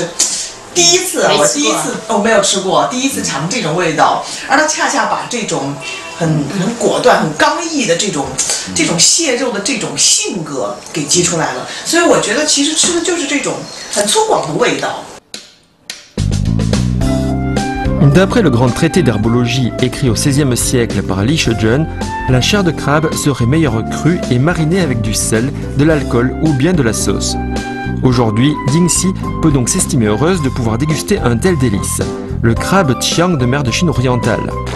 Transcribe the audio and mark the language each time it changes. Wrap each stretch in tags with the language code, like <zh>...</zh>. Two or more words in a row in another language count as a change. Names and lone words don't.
<zh>第一次，我第一次我没有吃过，第一次尝这种味道，而它恰恰把这种很果断、很刚毅的这种蟹肉的这种性格给激出来了，所以我觉得其实吃的就是这种很粗犷的味道。</zh> <fr>D'après le grand traité d'herbologie écrit au XVIe siècle par Li Shizhen, la chair de crabe serait meilleure crue et marinée avec du sel, de l'alcool ou bien de la sauce. Aujourd'hui, Yingxi peut donc s'estimer heureuse de pouvoir déguster un tel délice, le crabe Chiang de mer de Chine orientale.</fr>